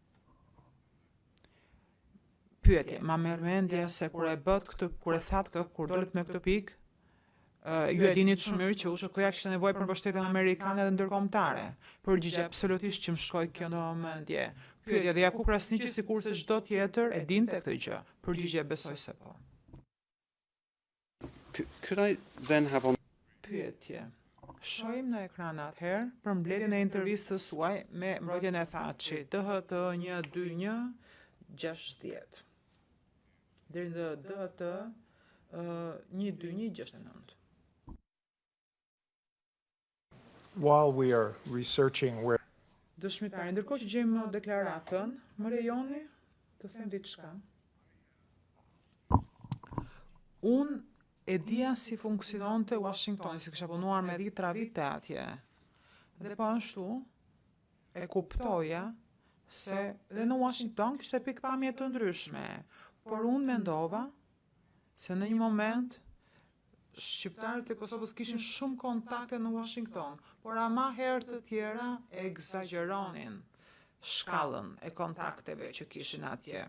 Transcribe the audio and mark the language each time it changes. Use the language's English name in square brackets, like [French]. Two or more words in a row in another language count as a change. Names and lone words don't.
[Albanian] Pyetje, ma merr mendje se kur e thatë këtë, kur dolët me këtë pikë, ju e dini shumë mirë që USHK-ja kishte nevojë për mbështetjen amerikane dhe ndërkombëtare. Përgjigje absolutisht që më shkoi kjo në mendje. Pyetje, dhe Jakub Krasniqi sikurse çdo tjetër e dinte këtë gjë. Përgjigje besoj se po. [English] Could I then have on... [Albanian] Pyetje. Shohim në ekran atëherë përmbledhjen e intervistës suaj me mbrojtjen e Thatchit, DHT 121 60. Deri në DHT 121 69. [English] While we are researching where [Albanian] Dëshmitari, ndërkohë që gjejmë deklaratën, më lejoni të them diçka. Unë e dija si funksiononte Washingtoni, si kisha punuar me 10 vite atje. Dhe po ashtu e kuptoja se dhe në Washington kishte pikpamje të ndryshme, por unë mendova se në një moment shqiptarët e Kosovës kishin shumë kontakte në Washington, por ama herë të tjera e egzageronin shkallën e kontakteve që kishin atje.